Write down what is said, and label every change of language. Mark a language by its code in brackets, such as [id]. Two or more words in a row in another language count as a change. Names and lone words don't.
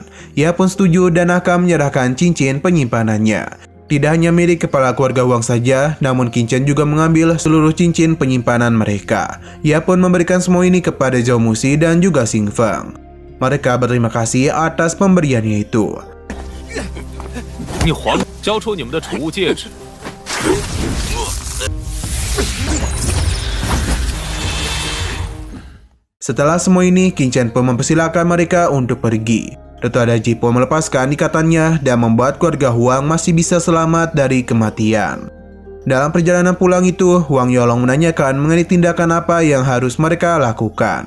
[id] Ia pun setuju dan akan menyerahkan cincin penyimpanannya. Tidak hanya milik kepala keluarga Huang saja, namun Qin Chen juga mengambil seluruh cincin penyimpanan mereka. Ia pun memberikan semua ini kepada Zhao Muxi dan juga Xing Fang. Mereka berterima kasih atas pemberiannya itu. [zh] 你还交出你们的储物戒指。 [id] Setelah semua ini, Qin Chen pun mempersilahkan mereka untuk pergi. Dato' Daji pun melepaskan ikatannya dan membuat keluarga Huang masih bisa selamat dari kematian. Dalam perjalanan pulang itu, Huang Yolong menanyakan mengenai tindakan apa yang harus mereka lakukan.